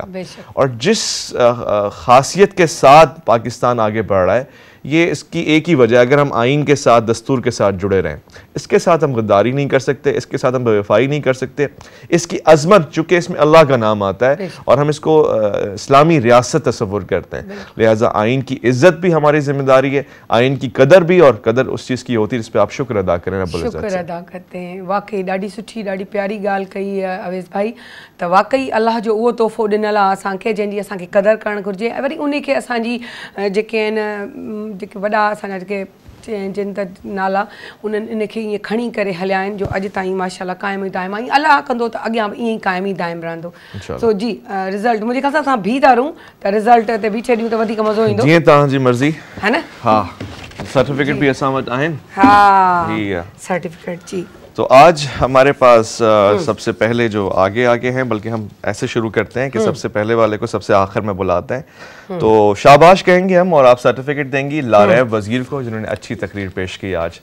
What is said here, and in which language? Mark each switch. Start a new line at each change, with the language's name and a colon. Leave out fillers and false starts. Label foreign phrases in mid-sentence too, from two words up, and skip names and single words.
Urdu: اور جس خاصیت کے ساتھ پاکستان آگے بڑھ رہا ہے، یہ اس کی ایک ہی وجہ، اگر ہم آئین کے ساتھ، دستور کے ساتھ جڑے رہیں، اس کے ساتھ ہم غداری نہیں کر سکتے، اس کے ساتھ ہم بے وفائی نہیں کر سکتے. اس کی عظمت، چونکہ اس میں اللہ کا نام آتا ہے اور ہم اس کو اسلامی ریاست تصور کرتے ہیں، لہٰذا آئین کی عزت بھی ہماری ذمہ داری ہے، آئین کی قدر بھی، اور قدر اس چیز کی ہوتی ہے جس پر آپ شکر ادا کریں. شکر ادا کرتے ہیں.
Sindhi: वाकई ॾाढी सुठी, ॾाढी प्यारी ॻाल्हि कई है अवेस भाई। तो वाकई अल्लाह जो उहो तोहफ़ो ॾिनल आहे असांखे, जंहिंजी असांखे कदर करणु घुरिजे, ऐं वरी उनखे असांजी जेके आहिनि, जेके वॾा असांजा जेके जिन त नाला, उन्हनि इनखे ईअं खणी करे हलिया आहिनि, जो अॼु ताईं माशाल्लाह क़ाइम ई दाइम आहे। अल्लाह कंदो त अॻियां बि ईअं ई क़ाइम ई दाइम रहंदो। सो जी रिज़ल्ट मुंहिंजे ख़्याल सां असां बीह था रहूं त रिज़ल्ट ते बीठे ॾियूं त वधीक मज़ो ईंदो। जीअं तव्हांजी मर्ज़ी
Urdu: ہے نا.
Sindhi: हाँ, सर्टिफिकेट भी असां वटि आहिनि। हाँ, सर्टिफिकेट जी।
Urdu: تو آج ہمارے پاس سب سے پہلے جو آگے ہیں، بلکہ ہم ایسے شروع کرتے ہیں کہ سب سے پہلے والے کو سب سے آخر میں بلاتے ہیں. تو شاباش کہیں گے ہم، اور آپ سرٹیفکیٹ دیں گی لاریب وزیر کو، جنہوں نے اچھی تقریر پیش کی آج.